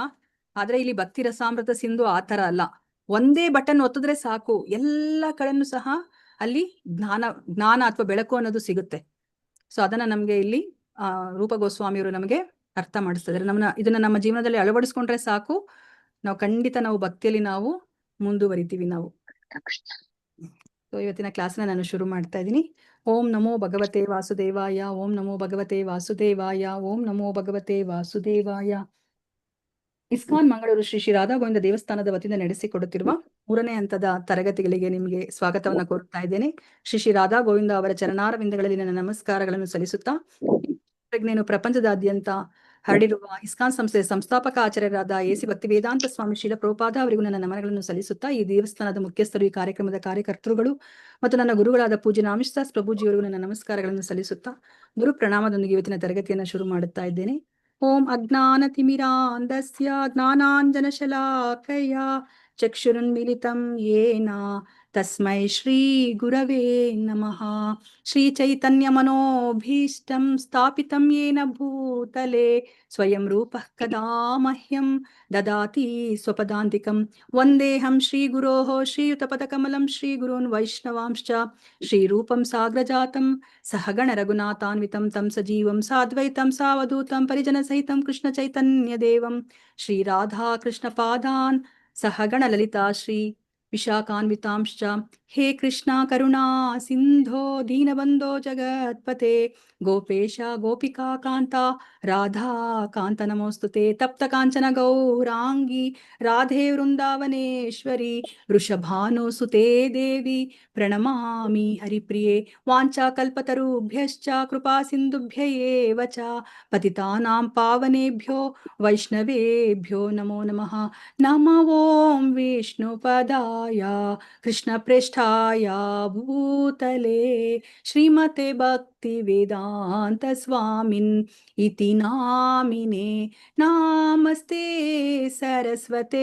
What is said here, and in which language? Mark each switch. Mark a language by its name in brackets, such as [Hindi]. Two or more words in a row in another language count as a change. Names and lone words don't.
[Kannada] ಆದ್ರೆ ಇಲ್ಲಿ ಭಕ್ತಿ ರಸಾಮೃತ ಸಿಂಧು ಆ ತರ ಅಲ್ಲ. ಒಂದೇ ಬಟನ್ ಒತ್ತಿದ್ರೆ ಸಾಕು, ಎಲ್ಲ ಕಡೆನೂ ಸಹ ಅಲ್ಲಿ ಜ್ಞಾನ ಅಥವಾ ಬೆಳಕು ಅನ್ನೋದು ಸಿಗುತ್ತೆ. ಸೊ ಅದನ್ನ ನಮ್ಗೆ ಇಲ್ಲಿ ರೂಪ ಗೋಸ್ವಾಮಿಯವರು ನಮಗೆ ಅರ್ಥ ಮಾಡಿಸ್ತಿದ್ದಾರೆ. ಇದನ್ನ ನಮ್ಮ ಜೀವನದಲ್ಲಿ ಅಳವಡಿಸ್ಕೊಂಡ್ರೆ ಸಾಕು, ನಾವು ಖಂಡಿತ ನಾವು ಭಕ್ತಿಯಲ್ಲಿ ನಾವು ಮುಂದುವರಿತೀವಿ ನಾವು. ಸೊ ಇವತ್ತಿನ ಕ್ಲಾಸ್ನ ನಾನು ಶುರು ಮಾಡ್ತಾ ಇದ್ದೀನಿ. [Sanskrit] ಓಂ ನಮೋ ಭಗವತೆ ವಾಸುದೇವಾಯ, ಓಂ ನಮೋ ಭಗವತೆ ವಾಸುದೇವಾಯ, ಓಂ ನಮೋ ಭಗವತೆ ವಾಸುದೇವಾಯ. [Kannada] ಇಸ್ಕಾನ್ ಮಂಗಳೂರು ಶ್ರೀ ಶ್ರೀ ರಾಧಾ ಗೋವಿಂದ ದೇವಸ್ಥಾನದ ವತಿಯಿಂದ ನಡೆಸಿಕೊಡುತ್ತಿರುವ 3ನೇ ಹಂತದ ತರಗತಿಗಳಿಗೆ ನಿಮಗೆ ಸ್ವಾಗತವನ್ನ ಕೋರುತ್ತಾ ಇದ್ದೇನೆ. ಶ್ರೀ ಶ್ರೀ ರಾಧಾ ಗೋವಿಂದ ಅವರ ಚರಣಾರವಿಂದಗಳಲ್ಲಿ ನನ್ನ ನಮಸ್ಕಾರಗಳನ್ನು ಸಲ್ಲಿಸುತ್ತಾ, ಪ್ರಜ್ಞೆಯನ್ನು ಪ್ರಪಂಚದಾದ್ಯಂತ ಹರಡಿರುವ ಇಸ್ಕಾನ್ ಸಂಸ್ಥೆಯ ಸಂಸ್ಥಾಪಕ ಆಚಾರ್ಯರಾದ ಎಸಿ ಭಕ್ತಿ ವೇದಾಂತ ಸ್ವಾಮಿ ಶ್ರೀಲ ಪ್ರಭುಪಾದ ಅವರಿಗೂ ನನ್ನ ನಮನಗಳನ್ನು ಸಲ್ಲಿಸುತ್ತಾ, ಈ ದೇವಸ್ಥಾನದ ಮುಖ್ಯಸ್ಥರು, ಈ ಕಾರ್ಯಕ್ರಮದ ಕಾರ್ಯಕರ್ತರುಗಳು ಮತ್ತು ನನ್ನ ಗುರುಗಳಾದ ಪೂಜ್ಯ ನಾಮಿಶದಾಸ್ ಪ್ರಭುಜಿಯವರಿಗೂ ನನ್ನ ನಮಸ್ಕಾರಗಳನ್ನು ಸಲ್ಲಿಸುತ್ತಾ ಗುರು ಪ್ರಣಾಮದೊಂದಿಗೆ ಇವತ್ತಿನ ತರಗತಿಯನ್ನು ಶುರು ಮಾಡುತ್ತಾ ಇದ್ದೇನೆ. [Sanskrit] ಓಂ ಅಜ್ಞಾನತಿಮಿರಾಂಧಸ್ಯ ಜ್ಞಾನಾಂಜನಶಲಾಕಯ ಚಕ್ಷುರುನ್ಮಿಲಿತಂ ಯೇನ ತಸ್ಮೈ ಶ್ರೀ ಗುರವೇ ನಮಃ. ಶ್ರೀ ಚೈತನ್ಯ ಮನೋಭೀಷ್ಟಂ ಸ್ಥಾಪಿತಂ ಯೇನ ಭೂತಲೆ ಸ್ವಯಂ ರೂಪಃ ಕದಾ ಮಹ್ಯಂ ದದಾತಿ ಸ್ವಪದಾಂತಿಕಂ. ವಂದೇಹಂ ಶ್ರೀ ಗುರೋಃ ಶ್ರೀಯುತಪದಕಮಲಂ ಶ್ರೀ ಗುರೂನ್ ವೈಷ್ಣವಾಂಶ್ಚ ಶ್ರೀರೂಪಂ ಸಾಗ್ರಜಾತಂ ಸಹಗಣ ರಘುನಾಥಾನ್ವಿತಂ ತಂ ಸಜೀವಂ ಸಾದ್ವೈತಂ ಸಾವಧೂತಂ ಪರಿಜನ ಸಹಿತಂ ಕೃಷ್ಣ ಚೈತನ್ಯ ದೇವಂ ಶ್ರೀ ರಾಧಾ ಕೃಷ್ಣ ಪಾದಾನ್ ಸಹಗಣ ಲಲಿತಾ ಶ್ರೀ ವಿಶಾಖಾನ್ವಿತಾಂಶ್ಚ. ಹೇ ಕೃಷ್ಣ ಕರುಣಾ ಸಿಂಧೋ ದೀನಬಂಧೋ ಜಗತ್ಪತೆ ಗೋಪೇಶ ಗೋಪಿಕಾ ಕಾಂತ ರಾಧಾ ಕಾಂತ ನಮೋಸ್ತುತೆ. ತಪ್ತ ಕಾಂಚನ ಗೌರಾಂಗಿ ರಾಧೆ ವೃಂದಾವನೇಶ್ವರಿ ವೃಷಭಾನುಸುತೆ ದೇವಿ ಪ್ರಣಮಾಮಿ ಹರಿಪ್ರಿಯೆ. ವಾಂಚಾ ಕಲ್ಪತರುಭ್ಯಶ್ಚ ಕೃಪಾ ಸಿಂಧುಭ್ಯ ಏವ ಚ ಪತಿತಾನಾಂ ಪಾವನೇಭ್ಯೋ ವೈಷ್ಣವೇಭ್ಯೋ ನಮೋ ನಮಃ. ನಮೋ ಓಂ ವಿಷ್ಣುಪದಾಯ ಕೃಷ್ಣ ಪ್ರೇಷ್ಠಾಯ ಭೂತಲೆ ಶ್ರೀಮತೆ ಭಕ್ತಿ ವೇದಾಂತ ಸ್ವಾಮಿನ್ ಇತಿ नामिने नामस्ते सरस्वते